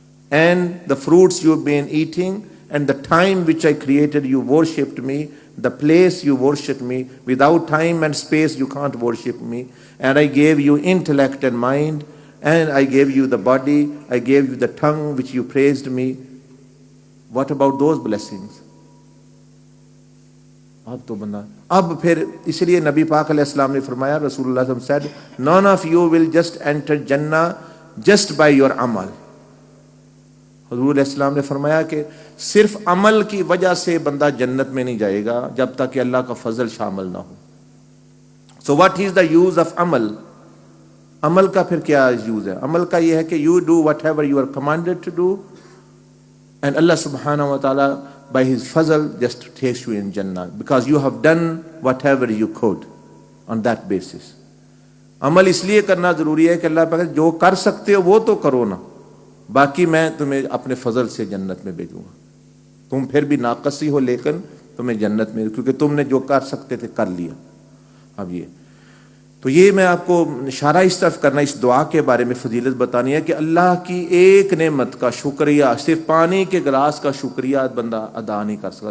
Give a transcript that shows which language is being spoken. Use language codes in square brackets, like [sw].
[en] And the fruits you've been eating, and the time which I created you worshipped me, the place you worshipped me. Without time and space you can't worship me. And I gave you intellect and mind, and I gave you the body, I gave you the tongue which you praised me. What about those blessings? [ur] اب تو بندہ اب پھر اس لیے نبی پاک علیہ السلام نے فرمایا، رسول اللہ صلی اللہ علیہ وسلم [en] said, none of you will just enter Jannah just by your amal. [ur] حضور علیہ السلام نے فرمایا کہ صرف عمل کی وجہ سے بندہ جنت میں نہیں جائے گا جب تک کہ اللہ کا فضل شامل نہ ہو. [en] So what is the use of عمل؟ [ur] عمل کا پھر کیا یوز ہے؟ عمل کا یہ ہے کہ [en] you do whatever you are commanded to do, and Allah subhanahu wa ta'ala by his fazl just takes you in Jannah because you have done whatever you could on that basis. [ur] عمل اس لیے کرنا ضروری ہے کہ اللہ پاک جو کر سکتے ہو وہ تو کرو نا، باقی میں تمہیں اپنے فضل سے جنت میں بھیجوں گا. تم پھر بھی ناقص ہی ہو لیکن تمہیں جنت میں، کیونکہ تم نے جو کر سکتے تھے کر لیا. اب یہ تو یہ میں آپ کو اشارہ اس طرف کرنا، اس دعا کے بارے میں فضیلت بتانی ہے کہ اللہ کی ایک نعمت کا شکریہ، صرف پانی کے گلاس کا شکریہ بندہ ادا نہیں کر سکتا.